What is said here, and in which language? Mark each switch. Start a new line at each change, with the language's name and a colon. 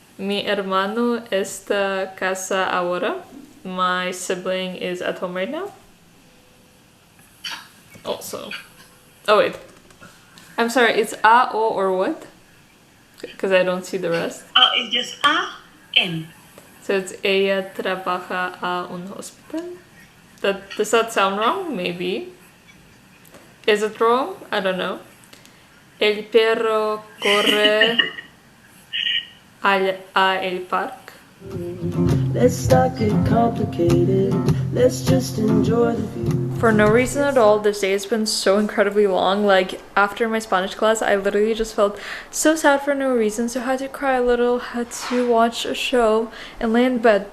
Spanish: Mi hermano está casa ahora.
English: My sibling is at home right now. Also. Oh wait. I'm sorry, it's A, O, or what? Because I don't see the rest. Oh, it's just A, N. So it's
Spanish: ella trabaja a un hospital.
English: Does that sound wrong? Maybe. Is it wrong? I don't know.
Spanish: El perro corre a el parque.
English: Let's not get complicated. Let's just enjoy the view. For no reason at all, this day has been so incredibly long. Like, after my Spanish class, I literally just felt so sad for no reason, so I had to cry a little, had to watch a show and lay in bed.